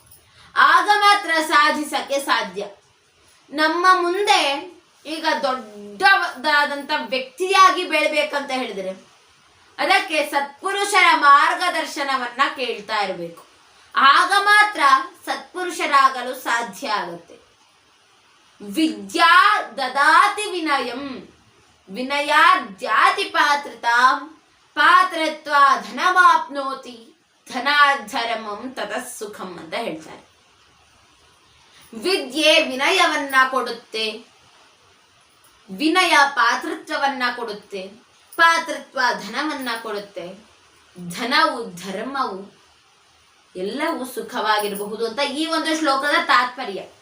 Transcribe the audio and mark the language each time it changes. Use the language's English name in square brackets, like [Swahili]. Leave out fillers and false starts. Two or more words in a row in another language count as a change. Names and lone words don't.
[Kannada] ಆಗ ಮಾತ್ರ ಸಾಧಿಸಕ್ಕೆ ಸಾಧ್ಯ. ನಮ್ಮ ಮುಂದೆ ಈಗ ದೊಡ್ಡದಾದಂಥ ವ್ಯಕ್ತಿಯಾಗಿ ಬೆಳಬೇಕಂತ ಹೇಳಿದ್ರೆ ಅದಕ್ಕೆ ಸತ್ಪುರುಷರ ಮಾರ್ಗದರ್ಶನವನ್ನ ಕೇಳ್ತಾ ಇರಬೇಕು. ಆಗ ಮಾತ್ರ ಸತ್ಪುರುಷರಾಗಲು ಸಾಧ್ಯ ಆಗುತ್ತೆ. [Sanskrit] ವಿದ್ಯಾ ದದಾತಿ ವಿನಯಂ, ವಿನಯಾದ್ಯಾತಿ ಪಾತ್ರತಾಂ, ಪಾತ್ರತ್ವ ಧನಮಾಪ್ನೋತಿ, ಧನಾಧರ್ಮಂ ತತಃ ಸುಖಂ [Kannada] ಅಂತ ಹೇಳ್ತಾರೆ. ವಿದ್ಯೆ ವಿನಯವನ್ನ ಕೊಡುತ್ತೆ, ವಿನಯ ಪಾತೃತ್ವವನ್ನ ಕೊಡುತ್ತೆ, ಪಾತೃತ್ವ ಧನವನ್ನ ಕೊಡುತ್ತೆ, ಧನವು ಧರ್ಮವು ಎಲ್ಲವೂ ಸುಖವಾಗಿರಬಹುದು ಅಂತ ಈ ಒಂದು ಶ್ಲೋಕದ ತಾತ್ಪರ್ಯ.